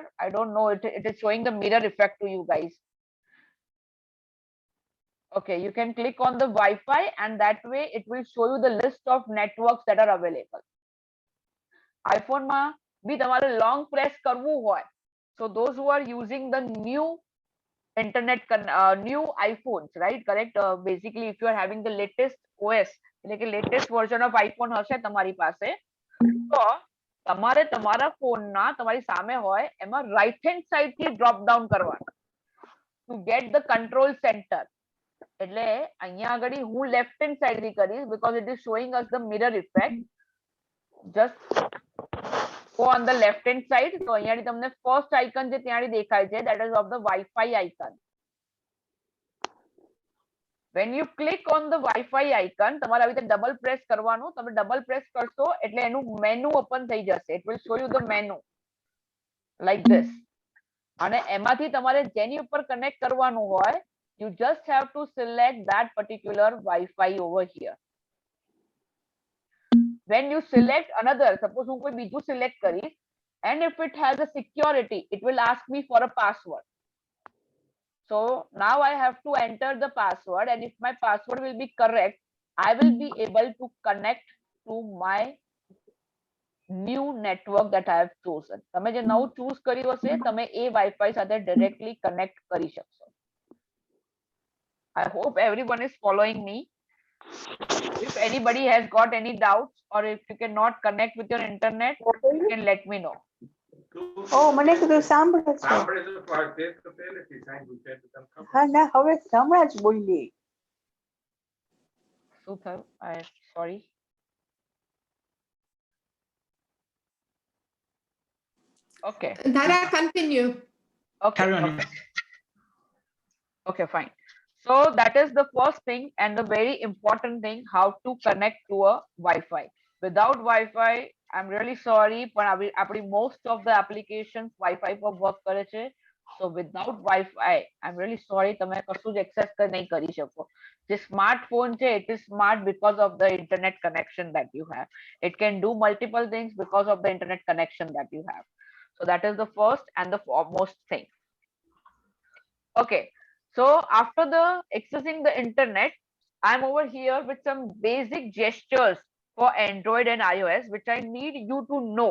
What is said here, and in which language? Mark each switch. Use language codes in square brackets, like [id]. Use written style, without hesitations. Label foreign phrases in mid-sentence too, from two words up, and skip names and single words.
[en] I don't know, it is showing the mirror effect to you guys. Okay, you can click on the Wi-Fi and that way it will show you the list of networks that are available. [gu] iPhone માં બી તમારે [en] long press [gu] કરવું હોય. [en] So those who are using the new internet new iPhones, right? Correct. Basically, if you are having the latest OS, [gu] એટલે કે [en] latest version of iPhone [gu] હશે તમારી પાસે, તો તમારે તમારા ફોનના તમારી સામે હોય એમાં [en] right hand side [gu] થી [en] drop down [gu] કરવાનું [en] to get the control center. [gu] એટલે અહીંયા આગળ હું [en] left hand side [gu] થી કરીશ [en] because it is showing us the mirror effect. Just go on the left hand side. [gu] તો અહીંયાથી તમને [en] first icon [gu] જે ત્યાંથી દેખાય છે [en] that is of the Wi-Fi icon. When you click on the Wi-Fi icon, [gu] તમારે આવી રીતે [en] double press [gu] કરવાનું. તમે [en] double press [gu] કરશો એટલે એનું [en] menu open [gu] થઈ જશે. [en] It will show you the menu like this. [gu] અને એમાંથી તમારે જેની ઉપર કનેક્ટ કરવાનું હોય, [en] you just have to select that particular Wi-Fi over here. When you select another, suppose [gu] હું કોઈ બીજું select કરીશ, [en] and if it has a security, it will ask me for a password. So now I have to enter the password, and if my password will be correct, I will be able to connect to my new network that I have chosen. [gu] તમે જે નવું choose કર્યું હશે, તમે એ Wi-Fi સાથે [en] directly connect [gu] કરી શકશો. [en] I hope everyone is following me. If anybody has got any doubts, or if you cannot connect with your internet, you can let me know. [gu] મને કીધું સાંભળે છે. હા ના હવે હમણાં જ બોલી. શું થયું? [en] Sorry. Okay. Dara, continue. Okay. Carry on. Okay. Okay, fine. So that is the first thing and the very important thing, how to connect to a Wi-Fi. Without Wi-Fi, I'm really sorry, but most of the applications Wi-Fi [gu] પર work કરે છે. [en] So without Wi-Fi, I'm really sorry, [gu] તમે કશું જ access નહીં કરી શકો. જે smartphone છે, [en] it is smart because of the internet connection that you have. It can do multiple things because of the internet connection that you have. So that is the first and the foremost thing. Okay. So after the accessing the internet, I'm over here with some basic gestures for Android and iOS, which I need you to know.